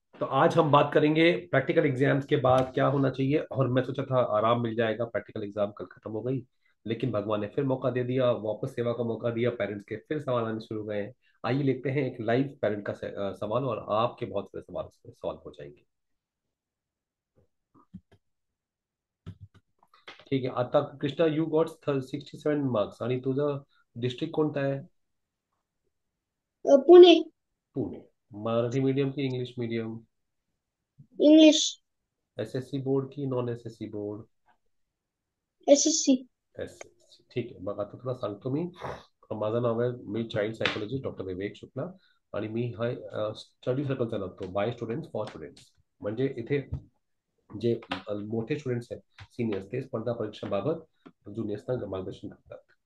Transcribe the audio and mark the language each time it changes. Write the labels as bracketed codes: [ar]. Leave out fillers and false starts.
[hi] तो आज हम बात करेंगे प्रैक्टिकल एग्जाम्स के बाद क्या होना चाहिए। और मैं सोचा था आराम मिल जाएगा, प्रैक्टिकल एग्जाम कल खत्म हो गई, लेकिन भगवान ने फिर मौका दे दिया, वापस सेवा का मौका दिया, पेरेंट्स के फिर सवाल आने शुरू हो गए हैं। आइए लेते हैं एक लाइव पेरेंट का सवाल, और आपके बहुत सारे सवाल सॉल्व हो जाएंगे। ठीक है। [mr] आता कृष्णा, [en] you got 67 marks [mr] आणि तुझं डिस्ट्रिक्ट कोणता आहे? पुणे. पुणे। मराठी मीडियम की English medium? English. SSC board की non SSC board? SSC. SSC. ठीक आहे, मग आता तुला सांगतो मी. माझं नाव आहे, मी चाइल्ड सायकोलॉजिस्ट डॉक्टर विवेक शुक्ला. आणि मी हा स्टडी सर्कल चालवतो, [en] By students for students. [mr] म्हणजे इथे जे मोठे स्टुडंट्स आहेत, सिनियर्स, ते स्पर्धा परीक्षांबाबत ज्युनियर्सना मार्गदर्शन करतात.